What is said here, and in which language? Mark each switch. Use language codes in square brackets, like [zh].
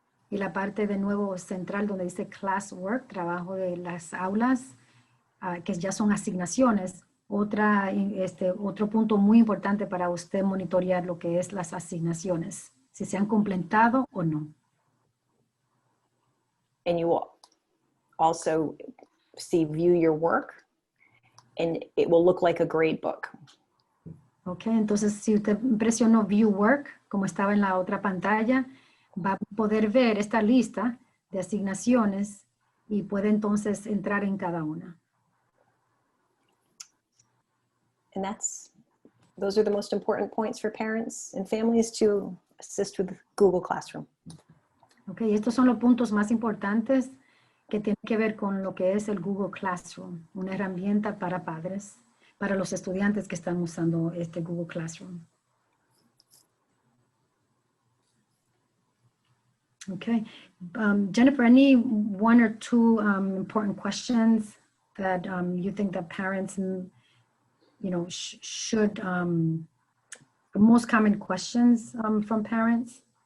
[es] y la parte de nuevo central donde dice Classwork, trabajo de las aulas, que ya son asignaciones. Otro punto muy importante para usted monitorear lo que es las asignaciones, si se han completado o no. [en] And you will also see view your work, and it will look like a grade book. [es] Ok, entonces si usted presionó View Work, como estaba en la otra pantalla, va a poder ver esta lista de asignaciones y puede entonces entrar en cada una. [en] And those are the most important points for parents and families to assist with Google Classroom. [es] Ok, estos son los puntos más importantes que tienen que ver con lo que es el Google Classroom, una herramienta para padres, para los estudiantes que están usando este Google Classroom. [en] Okay, Jennifer, any one or two important questions that you think that parents, should, the most common questions from parents?